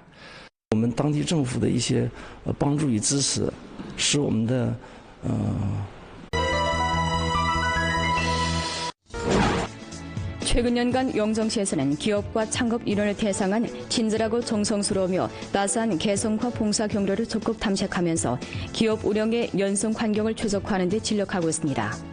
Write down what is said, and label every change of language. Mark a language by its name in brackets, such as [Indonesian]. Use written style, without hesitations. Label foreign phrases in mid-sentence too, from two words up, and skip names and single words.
[Chinese] 我们当地政府的一些帮助与支持，使我们的 [Korean] 최근 년간 영정시에서는 기업과 창업 인원을 대상한 친절하고 정성스러우며 따스한 개성과 봉사 경로를 적극 탐색하면서 기업 운영의 연성 환경을 최적화하는 데 진력하고 있습니다.